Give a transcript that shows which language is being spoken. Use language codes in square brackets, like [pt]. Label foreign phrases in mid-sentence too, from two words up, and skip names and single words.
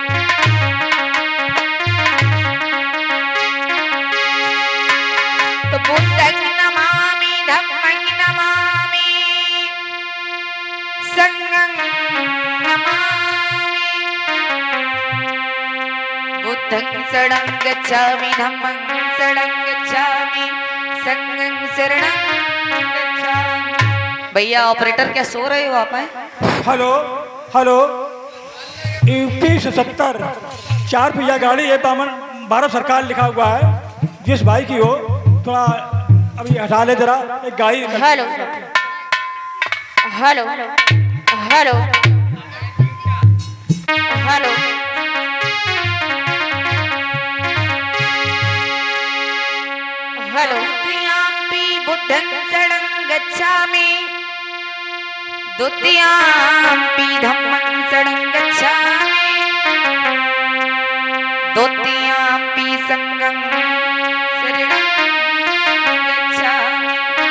[pi] तो बुद्धं नमामि, धम्मं नमामि, संघं नमामि। बुद्धं शरणं गच्छामि, धम्मं शरणं गच्छामि, संघं शरणं गच्छामि। [hi] भैया ऑपरेटर क्या सो रहे हो आप? हेलो हेलो, यूपी 77 4 पहिया गाड़ी है, भारत सरकार लिखा हुआ है। जिस भाई की हो थोड़ा अभी हटा ले जरा, एक गाड़ी। हेलो हेलो हेलो हेलो। [pi] तृतीयाम्पि बुद्धं शरणं गच्छामि द्वितीयाम्पि धम्मं शरणं गच्छामि द्वितीयाम्पि संघं शरणं गच्छामि।